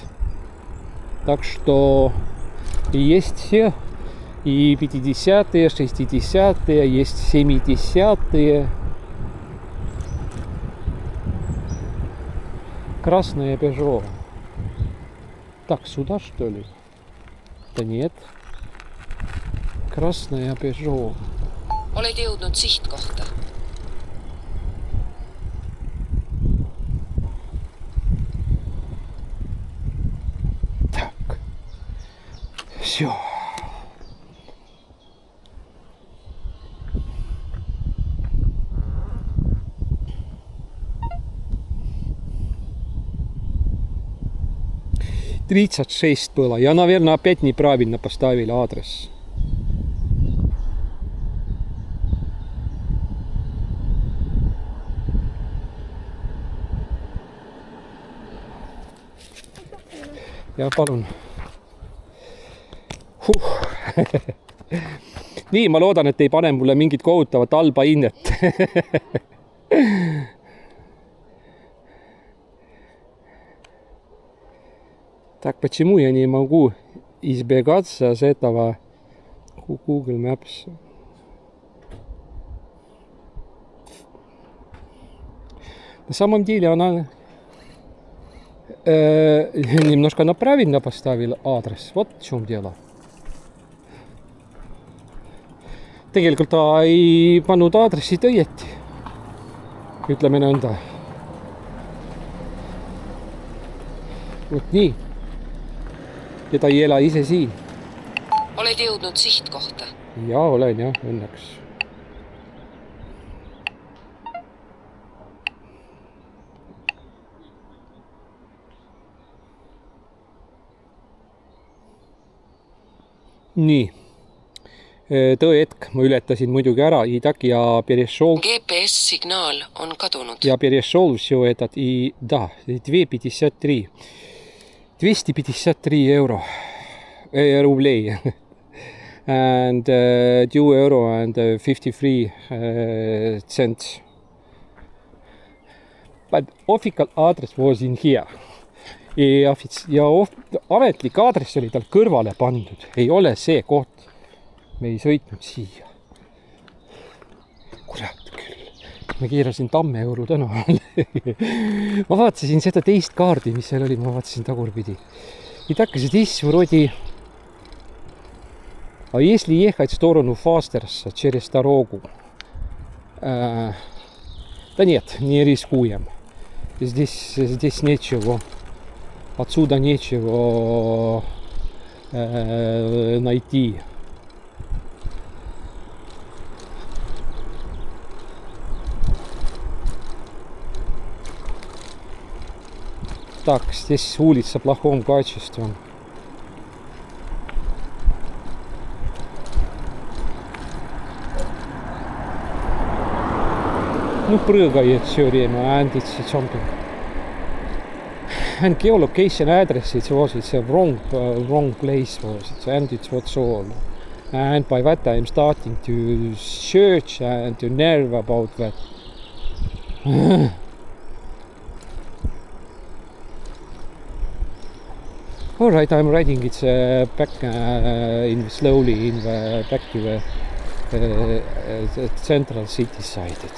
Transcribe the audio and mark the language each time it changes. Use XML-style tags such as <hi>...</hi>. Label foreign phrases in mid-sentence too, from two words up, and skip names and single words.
<ru>Так что есть все, и 50-е, 60-е, есть 70-е. Красная Peugeot. Так, сюда что ли? Да нет. Красная Peugeot.</ru> <et>Oled jõudnud sihtkohta.</et> <ru>Так. Все. Тридцать шесть было. Я, наверное, опять неправильно поставил адрес.</ru> <et>Ja palun. Nii, ma loodan, et ei pane mulle mingit kohutavat halba hinnet.</et> <ru>Так, почему я не могу избегаться с этого Google Maps? На самом деле она немножко направильно поставил адрес. Вот в чем дело.</ru> <et>Tegelikult ta ei pannud aadressid õieti. Ütleme nõnda. Vot nii. Ja ta ei ela ise siin. Oled jõudnud sihtkohta. Ja olen jah, õnneks. Nii, tõehetk ma ületasin muidugi ära</et> <ru>и так я перешел.</ru> <et>GPS-signaal on kadunud.</et> <ru>Я перешел все этот и да, 2,53. 253 евро. Рублей.</ru> <en>And 2 euro and 53 cents. But official address was in here.</en> <et>Ja ametlik aadress oli tal kõrvale pandud. Ei ole see koht. Me ei sõitnud siia. Kurat küll. Me keerasin Tammeuru tänavale. Ma vaatasin seda teist kaardi, mis seal oli. Ma vaatasin tagurpidi.</et> <ru>И так здесь вроде А если ехать в сторону Фастерса через дорогу, да нет, не рискуем. Здесь нечего, отсюда нечего найти. Так, здесь улица в плохом качестве. Ну, прыгает все время,</ru> <en>and it's jumping. And geolocation address, it was, it's a wrong place was it, and it's what's all. And by that I'm starting to search and to nerve about that. All right, I'm riding it back slowly back to the central city side.</en>